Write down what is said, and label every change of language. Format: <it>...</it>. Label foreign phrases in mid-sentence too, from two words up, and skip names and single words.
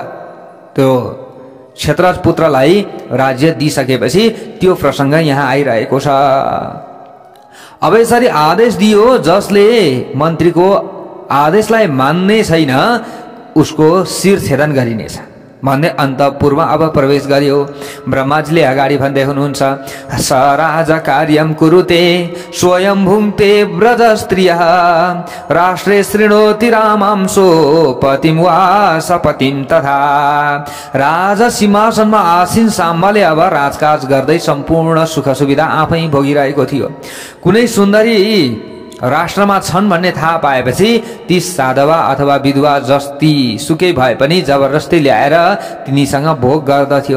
<ne>त्यो क्षेत्रज पुत्रलाई राज्य दिइसकेपछि त्यो प्रसङ्ग यहाँ आइरहेको छ। अब यसरी आदेश दियो, जसले मन्त्रीको आदेशलाई मान्ने छैन उसको शिर छेदन गरिनेछ भन्दै अन्तपुरमा अब प्रवेश गर्यो। ब्रह्माजीले अगाडि भन्दै हुनुहुन्छ,</ne> <sa>स राज कार्यम कुरुते स्वयं भुङ्क्ते व्रज स्त्रियः राष्ट्रे शृणोति रामांसो पतिम वा सपतिम तथा।</sa> <ne>राजा सिंहासनमा आसीन साम्बले अब राजकाज गर्दै सम्पूर्ण सुख सुविधा आफै भोगिरहेको थियो। कुनै सुन्दरी राष्ट्रमा छन् भन्ने थाहा पाएपछि ती साधवा अथवा विधवा जस्ती सुकै भए पनि जबरजस्ती ल्याएर तिनीसँग भोग गर्दथ्यो।</ne>